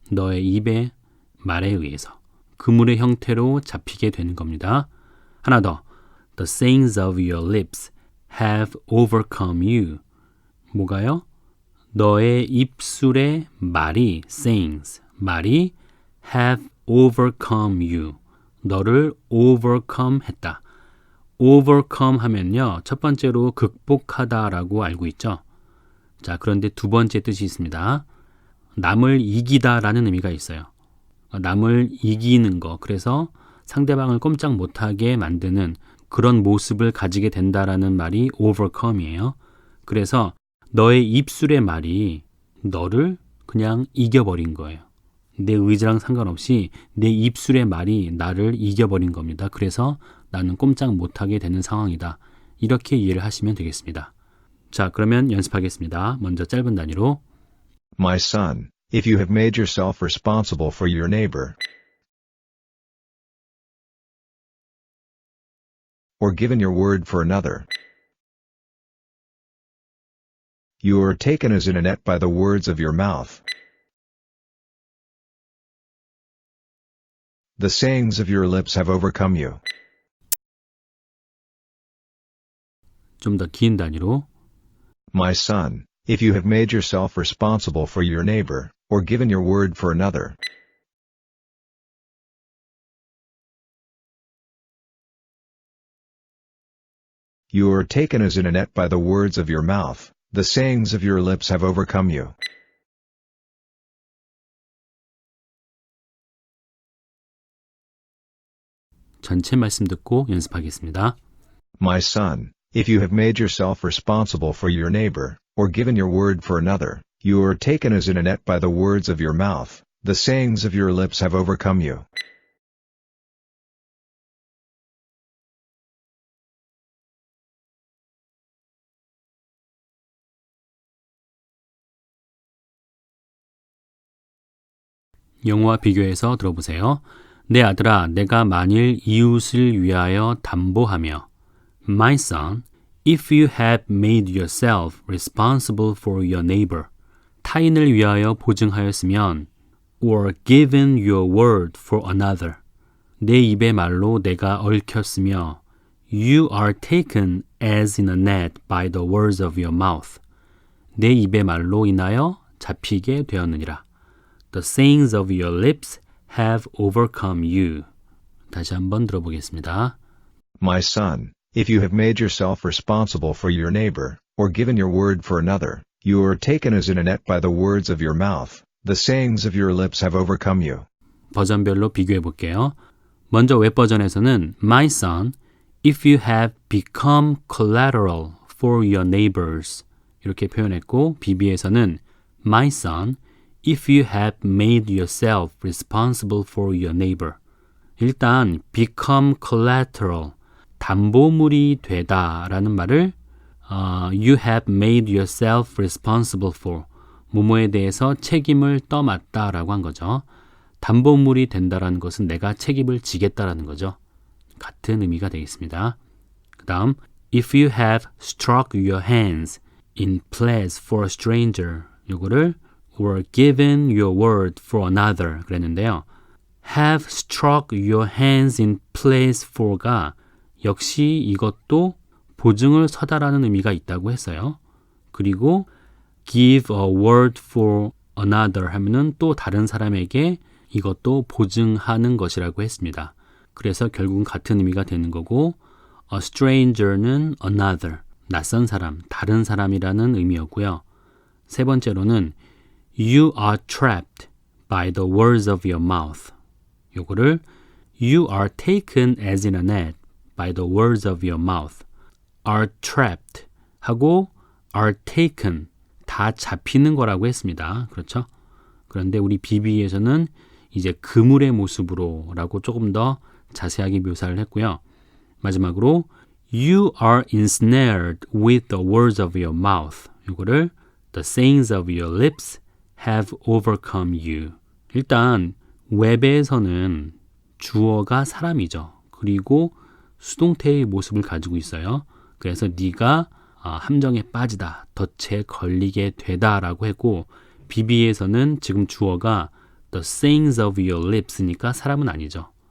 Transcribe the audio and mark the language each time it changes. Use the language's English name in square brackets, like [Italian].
[Korean] 너의 입의 말에 의해서. 그물의 형태로 잡히게 되는 겁니다. 하나 더. [English] The sayings of your lips have overcome you. [Korean] 뭐가요? 너의 입술의 말이 sayings, 말이 [English] have overcome you. [Korean] 너를 overcome 했다. overcome 하면요. 첫 번째로 극복하다라고 알고 있죠. 자, 그런데 두 번째 뜻이 있습니다. 남을 이기다라는 의미가 있어요. 남을 이기는 거, 그래서 상대방을 꼼짝 못하게 만드는 그런 모습을 가지게 된다라는 말이 overcome이에요. 그래서 너의 입술의 말이 너를 그냥 이겨버린 거예요. 내 의지랑 상관없이 내 입술의 말이 나를 이겨버린 겁니다. 그래서 나는 꼼짝 못하게 되는 상황이다. 이렇게 이해를 하시면 되겠습니다. 자, 그러면 연습하겠습니다. 먼저 짧은 단위로 [English] My son, if you have made yourself responsible for your neighbor, or given your word for another, you are taken as in a net by the words of your mouth. The sayings of your lips have overcome you. [Korean] 좀 더 긴 단위로 [English] My son, if you have made yourself responsible for your neighbor, or given your word for another, you are taken as in a net by the words of your mouth. The sayings of your lips have overcome you. [Korean] 전체 말씀 듣고 연습하겠습니다. [English] My son, if you have made yourself responsible for your neighbor, or given your word for another, you are taken as in a net by the words of your mouth. The sayings of your lips have overcome you. [Korean] 영어와 비교해서 들어보세요. 내 아들아, 내가 만일 이웃을 위하여 담보하며 [English] My son, if you have made yourself responsible for your neighbor, [Korean] 타인을 위하여 보증하였으면 [English] or given your word for another, [Korean] 내 입의 말로 내가 얽혔으며 [English] you are taken as in a net by the words of your mouth, [Korean] 내 입의 말로 인하여 잡히게 되었느니라. [English] The sayings of your lips have overcome you. [Korean] 다시 한번 들어보겠습니다. [English] My son, if you have made yourself responsible for your neighbor, or given your word for another, you are taken as in a net by the words of your mouth. The sayings of your lips have overcome you. [Korean] 버전별로 비교해 볼게요. 먼저 웹 버전에서는 [English] My son, if you have become collateral for your neighbors [Korean] 이렇게 표현했고 BB에서는 [English] My son, if you have made yourself responsible for your neighbor. [Korean] 일단 [English] become collateral, [Korean] 담보물이 되다라는 말을 [English] you have made yourself responsible for, [Korean] 뭐뭐에 대해서 책임을 떠맡다라고 한 거죠. 담보물이 된다라는 것은 내가 책임을 지겠다라는 거죠. 같은 의미가 되겠습니다. 그 다음 [English] if you have struck your hands in pledge for a stranger, [Korean] 요거를 [English] or given your word for another [Korean] 그랬는데요. [English] have struck your hands in place for [Korean] 가 역시 이것도 보증을 서다라는 의미가 있다고 했어요. 그리고 [English] give a word for another [Korean] 하면은 또 다른 사람에게 이것도 보증하는 것이라고 했습니다. 그래서 결국은 같은 의미가 되는 거고 [English] a stranger [Korean] 는 another, 낯선 사람, 다른 사람이라는 의미였고요. 세 번째로는 [English] You are trapped by the words of your mouth. [Korean] 요거를 [English] You are taken as in a net by the words of your mouth. Are trapped [Korean] 하고 [English] are taken [Korean] 다 잡히는 거라고 했습니다. 그렇죠? 그런데 우리 BB에서는 이제 그물의 모습으로 라고 조금 더 자세하게 묘사를 했고요. [English] 마지막으로 You are ensnared with the words of your mouth. [Korean] 요거를 [English] The sayings of your lips have overcome you. [Korean] 일단 웹에서는 주어가 사람이죠. 그리고 수동태의 모습을 가지고 있어요. 그래서 네가 함정에 빠지다, 덫에 걸리게 되다라고 했고 BB에서는 지금 주어가 [English] the sayings of your lips [Korean] 니까 사람은 아니죠.